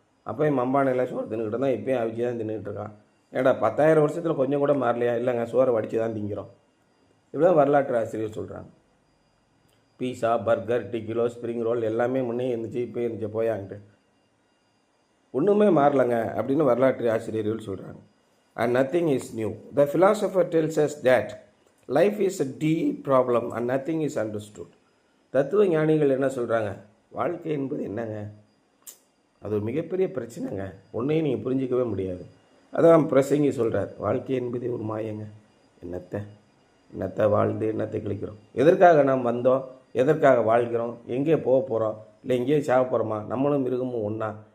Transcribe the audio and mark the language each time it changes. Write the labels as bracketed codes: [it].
[ta] அப்போயும் மம்பானையில் சோறு தின்னுக்கிட்டு இருந்தான், இப்போயும் அவிச்சு தான் தின்னுக்கிட்டு இருக்கான். ஏடா 10,000 வருஷத்தில் கொஞ்சம் கூட மாறலையா? இல்லைங்க, சோறை வடித்து தான் திங்கிறோம். இப்படிதான் வரலாற்று ஆசிரியர் சொல்கிறாங்க. பீஸா, பர்கர், டிக்கிலோ, ஸ்ப்ரிங் ரோல் எல்லாமே முன்னே இருந்துச்சு, இப்போ இருந்துச்சு, போயாங்கிட்டு ஒன்றுமே மாறலைங்க அப்படின்னு வரலாற்று ஆசிரியர்கள் சொல்கிறாங்க. [en] And nothing is new. The philosopher tells us that life is a deep problem and nothing is understood. [ta] தத்துவ ஞானிகள் என்ன சொல்கிறாங்க? வாழ்க்கை என்பது என்னங்க? அது ஒரு மிகப்பெரிய பிரச்சனைங்க, ஒன்றையும் நீங்கள் புரிஞ்சிக்கவே முடியாது. அதான் பிரசங்கி சொல்கிறார், வாழ்க்கை என்பதே ஒரு மாயங்க. என்னத்தை வாழ்ந்து என்னத்தை கழிக்கிறோம்? எதற்காக நாம் வந்தோம்? எதற்காக வாழ்கிறோம்? எங்கே போக போகிறோம்? இல்லை எங்கேயே சாக போகிறோமா? நம்மளும் மிருகமும் ஒன்றா?